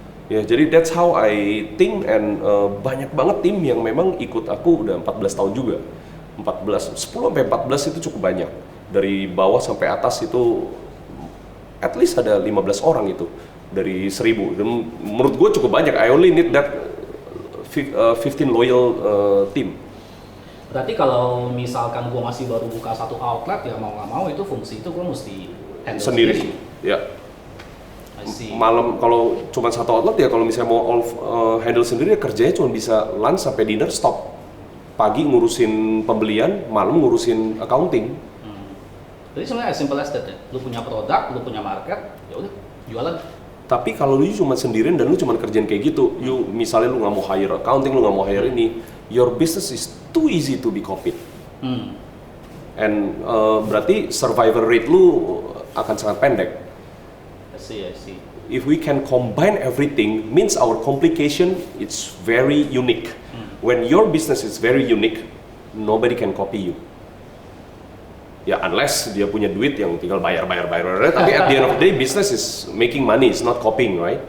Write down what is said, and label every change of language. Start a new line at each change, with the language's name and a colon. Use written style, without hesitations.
Indonesian: Ya, jadi
English: that's how I think,
Indonesian: and banyak banget tim yang memang ikut aku udah 14 tahun juga. 10 sampai 14 itu cukup banyak. Dari bawah sampai atas itu at least ada 15 orang itu dari 1000. Dan menurut gue cukup banyak.
English: I only need that 15 loyal team.
Indonesian: Berarti kalau misalkan gue masih baru buka satu outlet, ya mau nggak mau itu fungsi itu gue mesti handle Sendiri. Ya.
English: I see.
Indonesian: Malam kalau cuma satu outlet, ya kalau misalnya mau handle sendiri, ya kerjanya cuma bisa lunch sampai dinner stop. Pagi ngurusin pembelian, malam ngurusin accounting. Jadi sebenarnya
English: as simple as that
Indonesian: ya. Lu punya produk, lu punya market, ya udah jualan. Tapi kalau lu cuma sendirian dan lu cuma kerjain kayak gitu, misalnya lu nggak mau hire accounting, lu nggak mau hire ini,
English: your business is too easy to be copied.
Indonesian: And berarti survival rate lu akan sangat pendek.
English: I see. If we can combine everything, means our complication it's very unique. When your business is very unique, nobody can copy you.
Indonesian: Ya, unless dia punya duit yang tinggal bayar.
English: Tapi at the end of the day, business is making money, it's not copying, right?